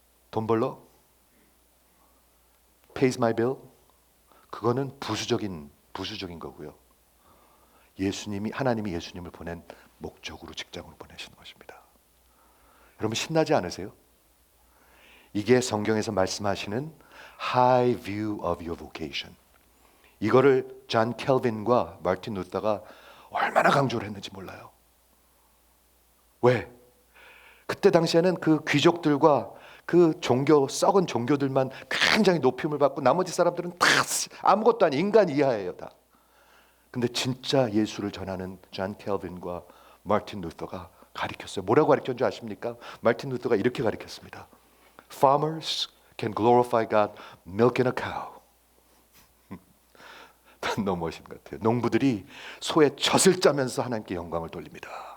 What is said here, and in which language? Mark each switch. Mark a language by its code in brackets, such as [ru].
[ko] 돈 벌러? [en] Pays my bill? [ko] 그거는 부수적인 거고요. 하나님이 예수님을 보낸 목적으로 직장으로 보내시는 것입니다. 여러분, 신나지 않으세요? 이게 성경에서 말씀하시는 [en] high view of your vocation. [ko] 이거를 존 켈빈과 마틴 루터가 얼마나 강조를 했는지 몰라요. 왜? 그때 당시에는 그 귀족들과 그 썩은 종교들만 굉장히 높임을 받고 나머지 사람들은 다 아무것도 아닌 인간 이하예요, 다. 근데 진짜 예수를 전하는 존 켈빈과 마틴 루터가 가르쳤어요. 뭐라고 가르쳤는지 아십니까? 마틴 루터가 이렇게 가르쳤습니다. [en] Farmers can glorify God milking a cow. [ko] 너무 멋진 것 같아요. 농부들이 소의 젖을 짜면서 하나님께 영광을 돌립니다.